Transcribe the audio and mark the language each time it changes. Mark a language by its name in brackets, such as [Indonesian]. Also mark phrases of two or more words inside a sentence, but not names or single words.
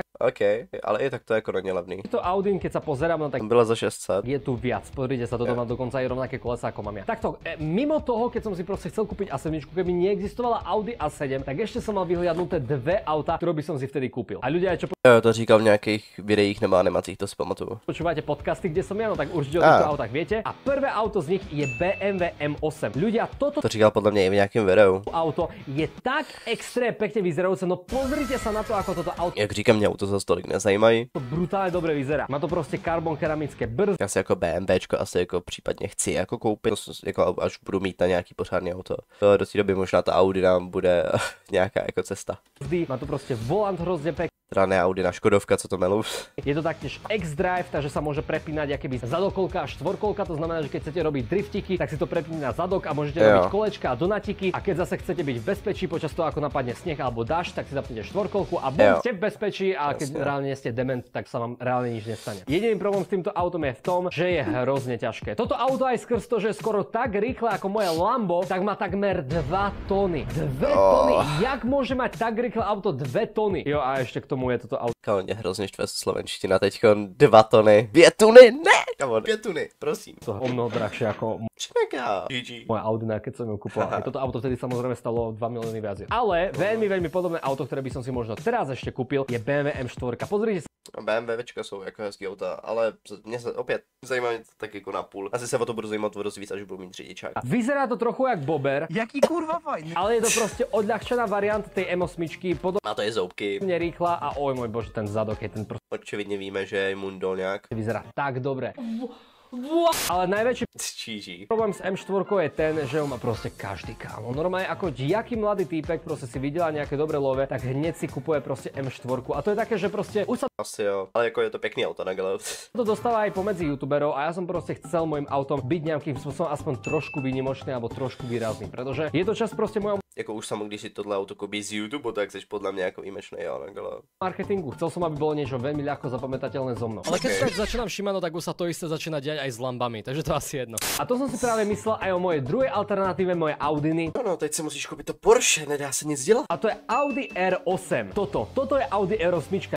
[Czech] OK, ale i tak to je jako není levný. [Slovak] to Audin, keď sa pozerám na tak [Czech] Byla za 600. [Slovak] je tu viac. Pozrite sa, toto má dokonca aj rovnaké kolesa ako mám ja. Takto, mimo toho, keď som si proste chcel kúpiť A7, keby neexistovala Audi A7, tak ešte som mal vyhliadnuté dve auta, ktoré by som si vtedy kúpil. A ľudia, čo [Czech] Jo, to říkal v nějakých videích nebo animacích, to si pamatuju. [Slovak] počúvate podcasty, kde som ja, no tak určite o týchto autách viete. A prvé auto z nich je BMW M8. Ľudia, toto [Czech] To říkal podle mě i v nějakém videu. [Slovak] auto je tak extré pekne vyzerajúce, no pozrite sa na to, ako toto auto [Czech] Jak říkám, mě auto za tolik nezajímají. [Slovak] brutálne dobre vyzerá. Má to proste karbon keramické brzdy, [Czech] Já si jako BMWčko asi jako případně chci jako koupit, jako až budu mít na nějaký pořádný auto. To do té doby možná ta Audi nám bude nějaká jako cesta. [Slovak] má to proste volant hrozne pekný. [Czech] Teda ne Audi, na Škodovka, co to melou. [Slovak] Je to taktiež X-Drive, takže sa môže prepínať akéby zadokolka a štvorkolka, to znamená, že keď chcete robiť driftiky, tak si to prepíni na zadok a môžete robiť kolečka a donatiky. A keď zase chcete byť v bezpečí počas toho, ako napadne sneh alebo dážď, tak si zapnete štvorkolku a ste v bezpečí a keď reálne ste dement, tak sa vám reálne nič nestane. Jediný problém s týmto autom je v tom, že je hrozne ťažké. Toto auto aj skrz to, že je skoro tak rýchle ako moje Lambo, tak má takmer 2 tony. 2 tony! Jak môže mať tak rýchle auto 2 tony? Jo, a ešte k tomu je toto auto. [Czech] Kámo, mě hrozně štve slovenština teďko, 2 tony. 2 tuny, ne! Kámo, 2 tuny, prosím. [Slovak] To je o mnoho drahšie ako [Czech] Čeká. GG. [Slovak] moja Audina, keď som ju kupoval. Aj toto auto vtedy samozrejme stalo 2 milióny viac. Ale veľmi podobné auto, ktoré by som si možno teraz ešte kúpil, je BMW M4. Pozrite sa. [Czech] BMWčka jsou jako hezký auta, ale mě se opět zajímá mě to tak jako na půl. Asi se o to budu zajímat o dost víc, až budu mít řidičák. [Slovak] Vyzerá to trochu jak Bober, [Czech] Jaký kurva fajn. [Slovak] ale je to proste odľahčená varianta tej M8, [Czech] Má to je zoubky. [Slovak] podobne rýchla a oj môj bože, ten zadok je ten proste [Czech] Očividně víme, že je Mundo nějak. [Slovak] vyzerá tak dobre. Ale najväčší [Czech] GG. [Slovak] problém s M4 je ten, že ho má proste každý kámo. Normálne ako jaký mladý týpek proste si videla nejaké dobré love, tak hneď si kupuje proste M4. A to je také, že proste už sa [Czech] Asi jo, ale jako je to pěkný auto na gale. [Slovak] to dostáva aj pomedzi youtuberov a ja som proste chcel môjim autom byť nejakým spôsobom aspoň trošku výnimočný alebo trošku výrazný, pretože je to čas proste mojom [Czech] Jako už samo, když si tohle auto koupí z YouTube, tak jsi podle mě jako výjimečný, jo, na gale. [Slovak] marketingu. Chcel som, aby bolo niečo veľmi ľahko zapamätateľné so mnou. Ale keď tak začínam všímať, no tak už sa to isté začína diať aj s lambami, takže to asi jedno. A to som si práve myslel aj o mojej druhej alternatíve, moje Audiny. No, [Czech] teď si musíš koupit to Porsche, nedá se nic dělat. [Slovak] A to je Audi R8. Toto je Audi R8.